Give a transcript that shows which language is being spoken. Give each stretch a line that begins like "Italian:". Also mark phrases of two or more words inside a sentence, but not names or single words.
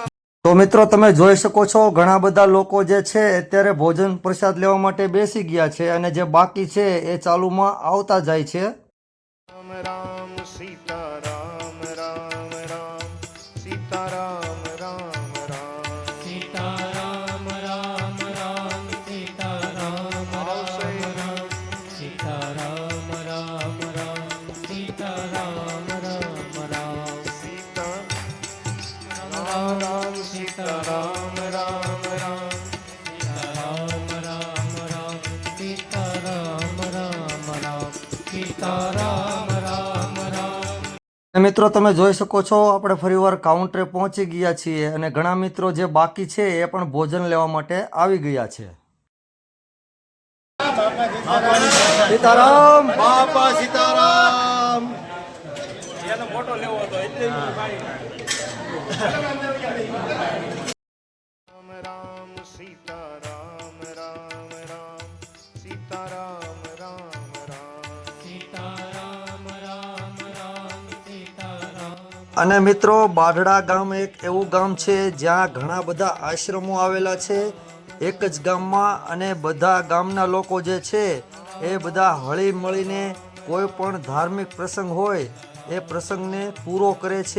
Gujarati: તો મિત્રો તમે જોઈ શકો છો, ઘણા બધા લોકો જે છે અત્યારે ભોજન પ્રસાદ લેવા માટે બેસી ગયા છે. અને જે બાકી છે એ ચાલુમાં આવતા જાય છે. રામ રામ સીતારામ રામ રામ સીતારામ રામ રામ सीताराम राम राम सीताराम આવશે राम सीताराम राम राम सीताराम राम राम સીતા રામ સીતારામ રામ રામ सीताराम राम राम सीताराम राम राम सीताराम राम राम અને મિત્રો તમે જોઈ શકો છો, આપણે ફરીવાર કાઉન્ટરે પહોંચી ગયા છીએ. અને ઘણા મિત્રો જે બાકી છે એ પણ ભોજન લેવા માટે આવી ગયા છે. સીતારામ બાપા સીતારામ. રામ રામ સીતારામ રામ રામ સીતારામ રામ રામ सीताराम राम राम सीताराम અને મિત્રો બાઢડા ગામ એક એવું ગામ છે જ્યાં ઘણા બધા આશ્રમો આવેલા છે એક જ ગામમાં. અને બધા ગામના લોકો જે છે એ બધા હળી મળીને કોઈ પણ ધાર્મિક પ્રસંગ હોય એ પ્રસંગને પૂરો કરે છે.